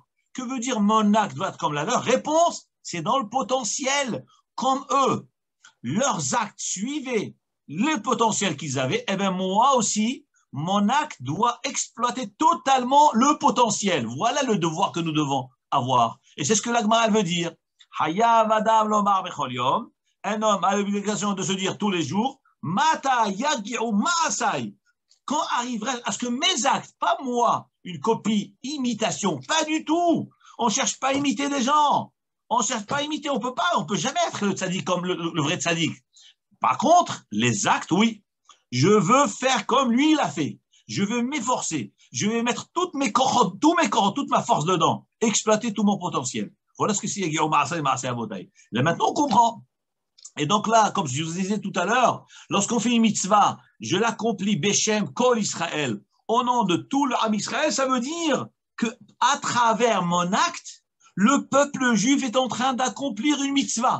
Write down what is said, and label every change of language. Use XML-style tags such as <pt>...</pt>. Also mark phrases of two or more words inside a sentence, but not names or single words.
<fr>Que veut dire mon acte doit être comme la leur? Réponse, c'est dans le potentiel, comme eux. Leurs actes suivaient le potentiel qu'ils avaient. Eh bien, moi aussi, mon acte doit exploiter totalement le potentiel. Voilà le devoir que nous devons avoir. Et c'est ce que la Gemara veut dire.</fr> <he>Hayav adam lomar bechol yom.</he> <fr>Un homme a l'obligation de se dire tous les jours,</fr> <he>Mata yagi'u ma'asai.</he> <fr>Quand arriverai-je à ce que mes actes, pas moi, une copie, imitation, pas du tout. On ne cherche pas à imiter des gens. On ne cherche pas à imiter, on ne peut jamais être le tzaddik comme le vrai tzaddik. Par contre, les actes, oui. Je veux faire comme lui, il a fait. Je veux m'efforcer. Je vais mettre tous mes corps, toute ma force dedans. Exploiter tout mon potentiel. Voilà ce que c'est</fr> <he>yagi'u ma'asai, ma'aseh avotai.</he> <fr>Là, maintenant, on comprend. Et donc là, comme je vous disais tout à l'heure, lorsqu'on fait une mitzvah, je l'accomplis</fr> <he>Beshem Kol Israël,</he> <fr>au nom de tout le Ham Israël, ça veut dire qu'à travers mon acte, le peuple juif est en train d'accomplir une mitzvah.</fr>